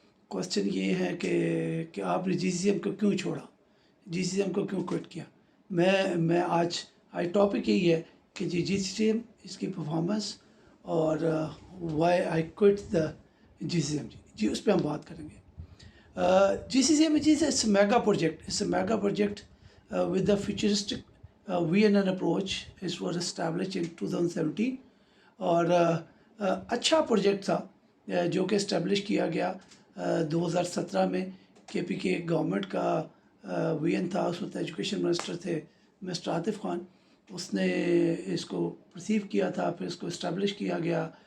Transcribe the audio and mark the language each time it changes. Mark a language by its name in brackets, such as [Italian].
[Hindi] Question ये है कि आपने जीसीसीएम को क्यों छोड़ा, जीसीसीएम को क्यों क्विट किया। मैं आज टॉपिक यही है कि जी जीसीसीएम, इसकी परफॉर्मेंस और [English] Why I quit the GCCM. [Hindi] जी उस पर हम बात करेंगे। [English] GCCM is a mega project. It's a mega project with the futuristic VNN approach. It was established in 2017 [Hindi] और अच्छा प्रोजेक्ट था जो कि इस्टेब्लिश किया गया 2017 में। KPK गवर्नमेंट का VN था, उस वक्त एजुकेशन मिनिस्टर थे मिस्टर आतिफ खान। उसने इसको परसीव किया था, फिर इसको इस्टेब्लिश किया गया।